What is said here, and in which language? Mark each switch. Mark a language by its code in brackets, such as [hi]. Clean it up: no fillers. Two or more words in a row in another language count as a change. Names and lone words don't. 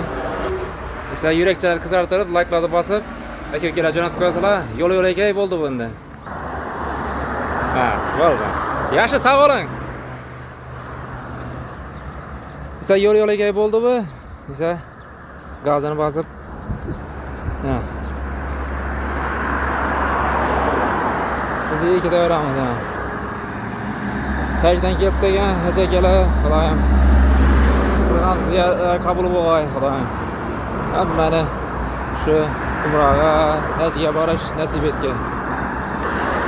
[uz] Esa yurakchalar qizartirib, like-larni bosib, aka-ukalar jo'natib qo'yasizlar. Yo'l-yo'lakay bo'ldi bunda. Ha, bo'ldi. Yaxshi, sog' bo'ling. Esa yo'l-yo'lakay bo'ldi bu. Esa gazini bosib. Ha. Şimdi iki de veramiz ha. Hajdan kelib degan hajakalar, Xudoyim. Qilgan qabul bo'lg'ay, Xudoyim. Hammani shu umraga, hajga borish nasib etgan.